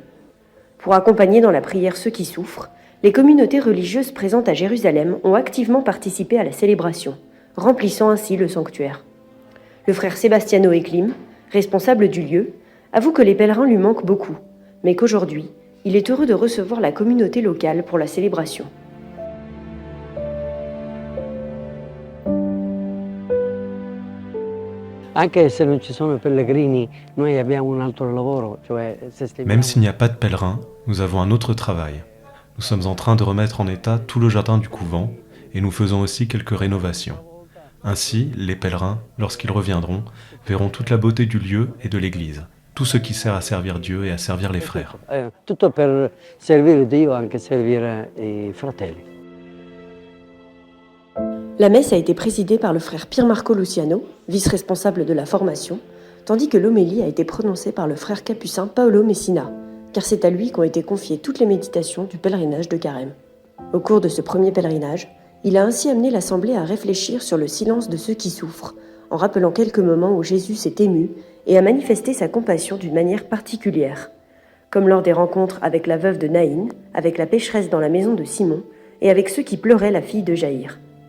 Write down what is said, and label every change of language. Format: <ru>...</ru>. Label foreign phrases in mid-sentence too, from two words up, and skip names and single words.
<fr>Pour accompagner dans la prière ceux qui souffrent, les communautés religieuses présentes à Jérusalem ont activement participé à la célébration, remplissant ainsi le sanctuaire. Le frère Sebastiano Eklim, responsable du lieu, avoue que les pèlerins lui manquent beaucoup, mais qu'aujourd'hui, il est heureux de recevoir la communauté locale pour la célébration.</fr> <it>Anche se non ci sono pellegrini, noi abbiamo un altro lavoro, cioè</it> <fr>Même s'il n'y a pas de pèlerins, nous avons un autre travail. Nous sommes en train de remettre en état tout le jardin du couvent et nous faisons aussi quelques rénovations. Ainsi, les pèlerins, lorsqu'ils reviendront, verront toute la beauté du lieu et de l'église, tout ce qui sert à servir Dieu et à servir les frères.</fr> <it>Tutto per servire Dio, anche servire i fratelli.</it> <fr>La messe a été présidée par le frère Pier Marco Luciano, vice-responsable de la formation, tandis que l'homélie a été prononcée par le frère capucin Paolo Messina, car c'est à lui qu'ont été confiées toutes les méditations du pèlerinage de Carême. Au cours de ce premier pèlerinage, il a ainsi amené l'Assemblée à réfléchir sur le silence de ceux qui souffrent, en rappelant quelques moments où Jésus s'est ému et a manifesté sa compassion d'une manière particulière, comme lors des rencontres avec la veuve de Naïn, avec la pécheresse dans la maison de Simon et avec ceux qui pleuraient la fille de Jaïr.</fr>